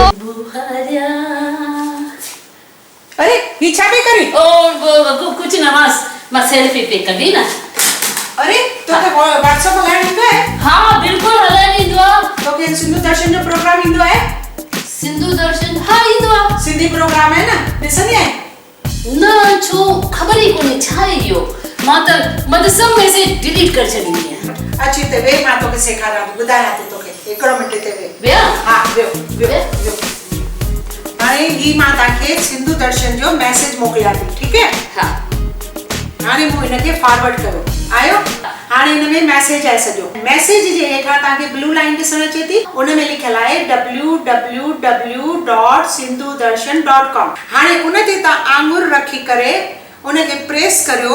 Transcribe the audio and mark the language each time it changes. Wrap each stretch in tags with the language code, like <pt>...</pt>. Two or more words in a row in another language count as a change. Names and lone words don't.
<sd>बुहारिया। अरे ही छा पई करी? कुछ न मां सेल्फी पे कढी न। अरे तोखे व्हाट्सएप हलाइण ईंदो आहे? हाँ बिल्कुल हलाइण ईंदो आहे। तोखे सिंधु दर्शन जो प्रोग्राम ईंदो आहे? सिंधु दर्शन हाँ ईंदो आहे। सिंधी प्रोग्राम आहे न, ॾिसंदी आहे? न छो ख़बर ई कोन्हे छा आहे इहो। मां त सब मैसेज डिलीट करे छॾींदी आहियां। अची ते वे, मां तोखे सेखारियां थी, ॿुधायां थी तोखे। हिकिड़ो मिंट ते वे। विया? हा वियो। हाणे ही मां तव्हांखे सिंधु दर्शन जो मैसेज मोकिलियां थी,</sd> <hi>ठीक है?</hi> <sd>हाँ। हाणे मूं हिनखे फॉरवर्ड कयो, आयो? हाणे हिन में मैसेज आहे सॼो। मैसेज जे हेठां तव्हांखे ब्लू लाइन ॾिसण अचे थी, उन में लिखियल आहे www.sindhudarshan.com। हाणे उन ते तव्हां आङुर रखी करे उनखे प्रेस करियो।</sd>